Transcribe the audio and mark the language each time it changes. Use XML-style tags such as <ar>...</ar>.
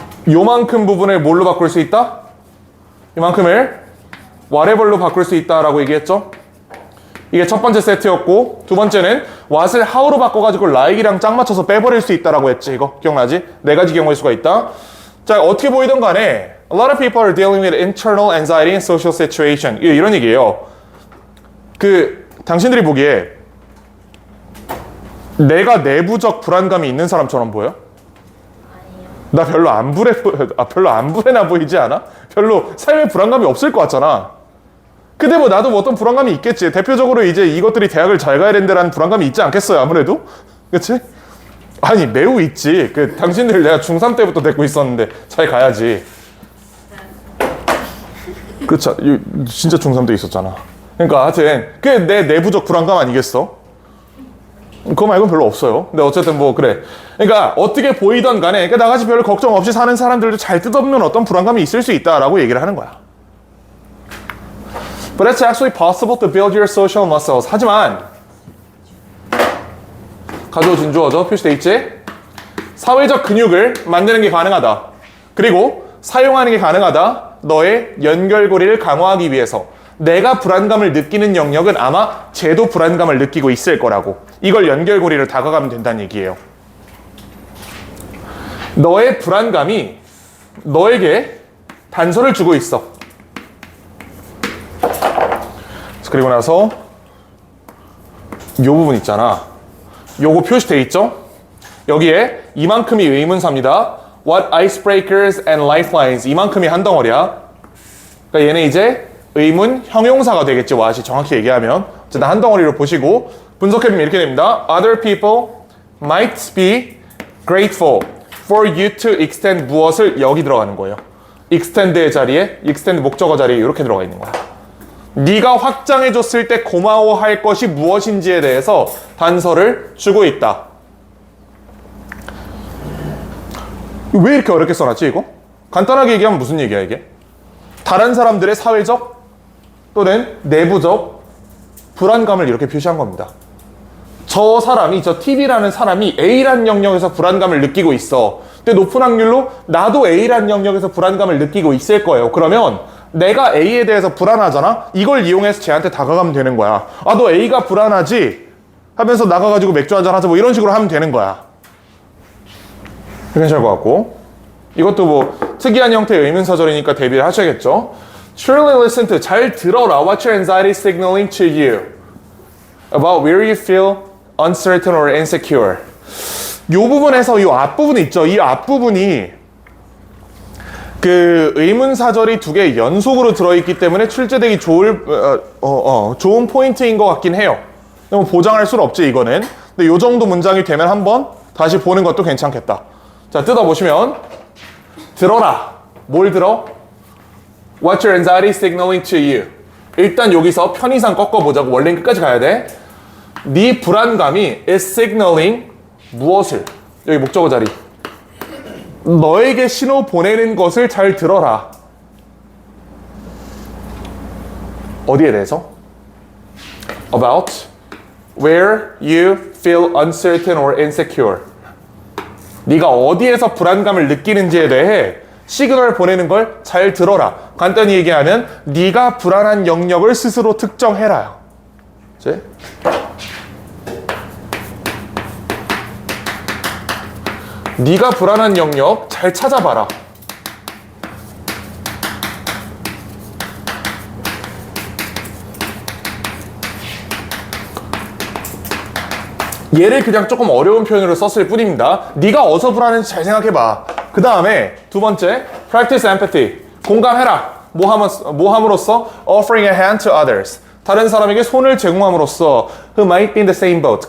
<ko>요만큼 부분을 뭘로 바꿀 수 있다? 이만큼을 whatever로 바꿀 수 있다라고 얘기했죠? 이게 첫 번째 세트였고 두 번째는 what을 how로 바꿔가지고 like이랑 짝 맞춰서 빼버릴 수 있다라고 했지. 이거 기억나지? 네 가지 경우일 수가 있다. 자, 어떻게 보이든 간에</ko> <en>a lot of people are dealing with internal anxiety in social situation.</en> <ko>이런 얘기예요. 당신들이 보기에 내가 내부적 불안감이 있는 사람처럼 보여? 나 별로 안 불안해 보이지 않아? 별로 삶에 불안감이 없을 것 같잖아. 근데 뭐 나도 뭐 어떤 불안감이 있겠지. 대표적으로 이제 이것들이 대학을 잘 가야 된다라는 불안감이 있지 않겠어요, 아무래도? 그치? 아니, 매우 있지. 당신들 내가 중3 때부터 데리고 있었는데 잘 가야지. 그쵸? 진짜 중3 때 있었잖아. 그러니까 하여튼 그게 내 내부적 불안감 아니겠어? 그거 말고는 별로 없어요. 근데 어쨌든 뭐 그래. 그러니까 어떻게 보이던 간에 그러니까 나같이 별로 걱정 없이 사는 사람들도 잘 뜯어보면 어떤 불안감이 있을 수 있다라고 얘기를 하는 거야.</ko> <en>But it's actually possible to build your social muscles.</en> <ko>하지만 가조 진주어죠. 표시돼 있지? 사회적 근육을 만드는 게 가능하다. 그리고 사용하는 게 가능하다. 너의 연결고리를 강화하기 위해서. 내가 불안감을 느끼는 영역은 아마 쟤도 불안감을 느끼고 있을 거라고. 이걸 연결고리를 다가가면 된다는 얘기예요. 너의 불안감이 너에게 단서를 주고 있어. 그리고 나서 요 부분 있잖아. 요거 표시돼 있죠? 여기에 이만큼이 의문사입니다.</ko> <en>What icebreakers and lifelines.</en> <ko>이만큼이 한 덩어리야. 그러니까 얘는 이제 의문 형용사가 되겠지. what이 정확히 얘기하면. 어쨌든 한 덩어리로 보시고 분석해보면 이렇게 됩니다.</ko> <en>Other people might be grateful for you to extend</en> <ko>무엇을 여기 들어가는 거예요. extend의 자리에 extend 목적어 자리에 이렇게 들어가 있는 거야. 네가 확장해줬을 때 고마워할 것이 무엇인지에 대해서 단서를 주고 있다. 왜 이렇게 어렵게 써놨지 이거? 간단하게 얘기하면 무슨 얘기야 이게? 다른 사람들의 사회적 또는 내부적 불안감을 이렇게 표시한 겁니다. 저 T라는 사람이 A라는 영역에서 불안감을 느끼고 있어. 근데 높은 확률로 나도 A라는 영역에서 불안감을 느끼고 있을 거예요. 그러면 내가 A에 대해서 불안하잖아? 이걸 이용해서 쟤한테 다가가면 되는 거야. 아, 너 A가 불안하지? 하면서 나가가지고 맥주 한잔 하자 뭐 이런 식으로 하면 되는 거야. 괜찮을 것 같고. 이것도 뭐 특이한 형태의 의문사절이니까 대비를 하셔야겠죠.</ko> <en>Truly listen to.</en> <ko>잘 들어라.</ko> <en>What's your anxiety signaling to you? About where you feel uncertain or insecure.</en> <ko>이 부분에서 이 앞부분 있죠. 이 앞부분이 그 의문사절이 두 개 연속으로 들어있기 때문에 출제되기 좋은 포인트인 것 같긴 해요. 뭐 보장할 수는 없지 이거는. 근데 이 정도 문장이 되면 한번 다시 보는 것도 괜찮겠다. 자, 뜯어보시면 들어라. 뭘 들어?</ko> <en>What's your anxiety signaling to you?</en> <ko>일단 여기서 편의상 꺾어보자고. 원래는 끝까지 가야 돼. 네 불안감이</ko> <en>is signaling</en> <ko>무엇을? 여기 목적어 자리. 너에게 신호 보내는 것을 잘 들어라. 어디에 대해서?</ko> <en>About where you feel uncertain or insecure.</en> <ko>네가 어디에서 불안감을 느끼는지에 대해 시그널을 보내는 걸 잘 들어라. 간단히 얘기하면 네가 불안한 영역을 스스로 특정해라. 그치? 네가 불안한 영역 잘 찾아봐라. 얘를 그냥 조금 어려운 표현으로 썼을 뿐입니다. 네가 어디서 불안했는지 잘 생각해봐. 그 다음에 두 번째,</ko> <en>practice empathy.</en> <ko>공감해라. 뭐 함으로써?</ko> <en>offering a hand to others.</en> <ko>다른 사람에게 손을 제공함으로써</ko> <en>who might be in the same boat.</en>